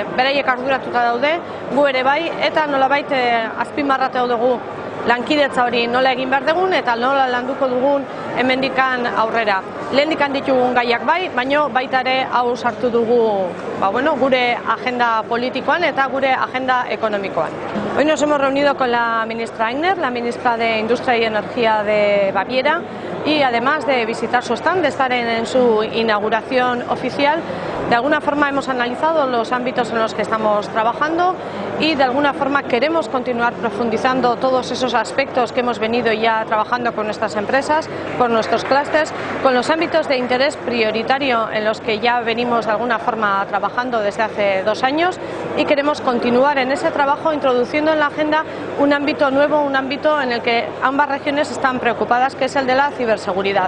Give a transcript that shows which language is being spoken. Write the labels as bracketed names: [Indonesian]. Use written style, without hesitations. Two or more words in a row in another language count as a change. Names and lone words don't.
[Basque] Beraiek arduratuta daude, gu ere bai, eta nolabait azpimarratu dugu lankidetza hori nola egin behar dugun eta nola landuko dugun hemendikan aurrera. Lehendikan ditugun gaiak bai, baina baita ere hau sartu dugu gure agenda politikoan eta gure agenda ekonomikoan. [Spanish] Hoy nos hemos reunido con la ministra Ainer, la ministra de Industria y Energía de Baviera, y además de visitar su stand, de estar en su inauguración oficial, de alguna forma hemos analizado los ámbitos en los que estamos trabajando y de alguna forma queremos continuar profundizando todos esos aspectos que hemos venido ya trabajando con nuestras empresas, con nuestros clústeres, con los ámbitos de interés prioritario en los que ya venimos de alguna forma trabajando desde hace 2 años, y queremos continuar en ese trabajo introduciendo en la agenda un ámbito nuevo, un ámbito en el que ambas regiones están preocupadas, que es el de la ciberseguridad.